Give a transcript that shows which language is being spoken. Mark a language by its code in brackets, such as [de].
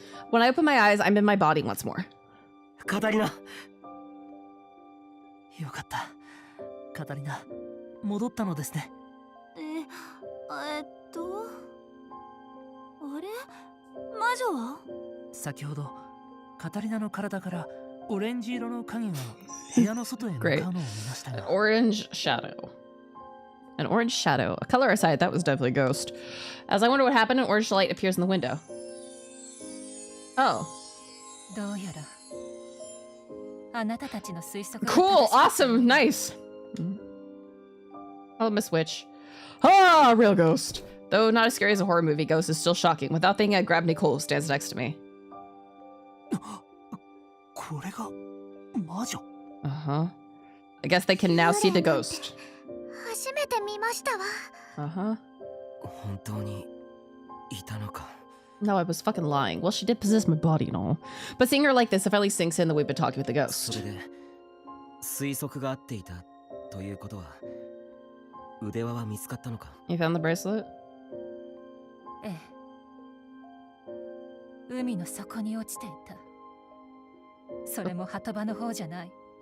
[en] When I open my eyes, I'm in my body once more. [ja] カタリナ。よかった。カタリナ、戻ったのですね。あれ？魔女は？先ほどカタリナの体からオレンジ色の影が部屋の外へ向かうのを見ましたが。 [en] An orange shadow. An orange shadow. A color aside, that was definitely a ghost. As I wonder what happened, an orange light appears in the window. Oh. [ja] どうやらあなたたちの推測が [en] Cool! [ja] 正しい。 [en] Awesome! Nice! Oh, Miss Witch. Ah, real ghost. Though not as scary as a horror movie, ghost is still shocking. Without thinking, I grab Nicole, who stands next to me. [ja] これが魔女。 [en] Uh-huh. I guess they can now see the ghost. [ja] 初めて見ましたわ。 [en] Uh-huh. [ja] 本当にいたのか。 [en] No, I was fucking lying. Well, she did possess my body and all. But seeing her like this, it finally sinks in that we've been talking with the [ja] そ [en] ghost. [ja] れで推測が合っていたということは腕輪は見つかったのか。 [en] You found the bracelet? [ja] ええ。海の底に落ちていた。それも鳩場の方じゃない。